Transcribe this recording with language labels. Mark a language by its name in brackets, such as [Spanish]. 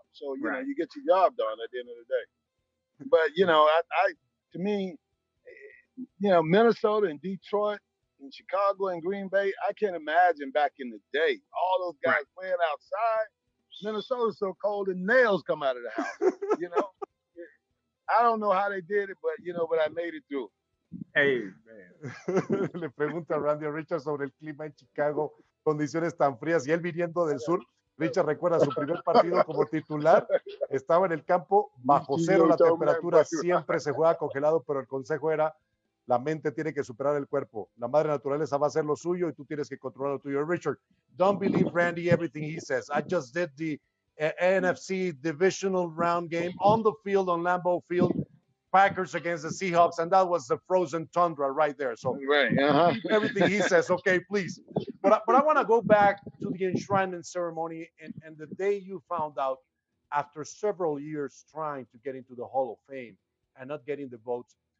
[English] So, you get your job done at the end of the day. But, to me, Minnesota and Detroit and Chicago and Green Bay, I can't imagine back in the day, all those guys playing outside. Minnesota's so cold and nails come out of the house. I don't know how they did it, but I made it through. Hey, man. [Spanish] Le pregunta a Randy Richard sobre el clima en Chicago, condiciones tan frías, y él viniendo del sur. Richard recuerda su primer partido como titular, estaba en el campo bajo cero, la temperatura siempre se juega congelado, pero el consejo era: la mente tiene que superar el cuerpo. La madre naturaleza va a hacer lo suyo y tú tienes que controlar lo tuyo. [English] Richard, don't believe Randy everything he says. I just did the NFC divisional round game on the field, on Lambeau Field, Packers against the Seahawks, and that was the frozen tundra right there. So everything he says, okay, please. But I want to go back to the enshrinement ceremony and the day you found out, after several years trying to get into the Hall of Fame and not getting the votes.